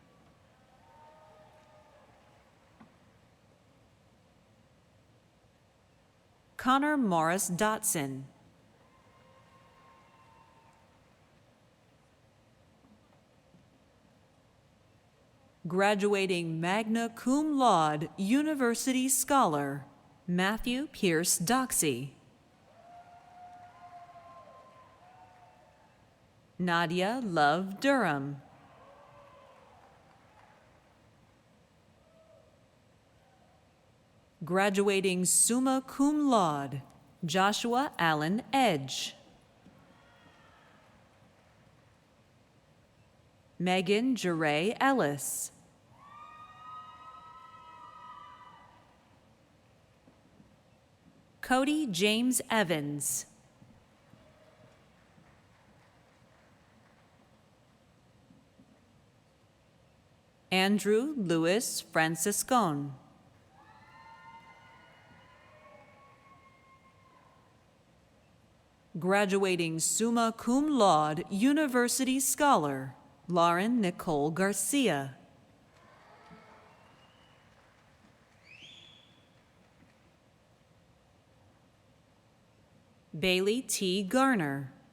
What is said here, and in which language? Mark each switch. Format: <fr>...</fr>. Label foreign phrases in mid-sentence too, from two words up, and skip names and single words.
<en>Connor Morris Dotson. Graduating</en> <la>magna cum laude</la> <en>university scholar, Matthew Pierce Doxey. Nadia Love Durham.</en> <la>Graduating summa cum laude,</la> <en>Joshua Allen Edge. Megan Jeray Ellis. Cody James Evans. Andrew Louis Franciscon. Graduating</en> <la>summa cum laude</la> <en>university scholar, Lauren Nicole Garcia. Bailey T. Garner.</en>